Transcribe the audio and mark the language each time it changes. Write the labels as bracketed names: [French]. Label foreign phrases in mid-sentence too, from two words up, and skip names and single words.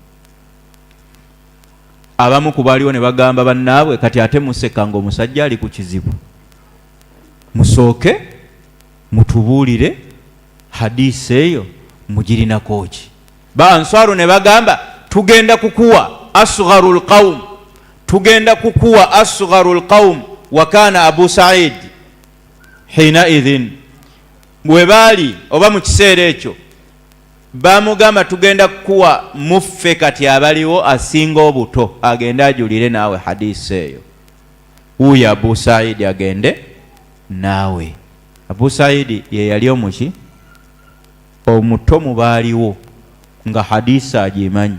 [Ganda] Abamu ku baaliwo ne bagamba bannaabwe, kati ate museka ng'omusajja ali ku kizibu, musooke mutubuulire hadisi eyo mugirinako ki. Ba Answaru ne bagamba tugenda kukuwa [Arabic] أصغر القوم, [Ganda] tugenda kukuwa [Arabic] أصغر القوم. وكان أبو سعيد حينئذ, [Ganda] bwe baali oba mu kiseera ekyo bamugamba tugenda kukuwa muffe kati abaliwo asinga obuto, agende ajulire naawe hadisi eyo. Uyo Abu Sa'id agende naawe. Abu Sa'id ye yali omuki omuto mu baaliwo nga hadisi agimanyi.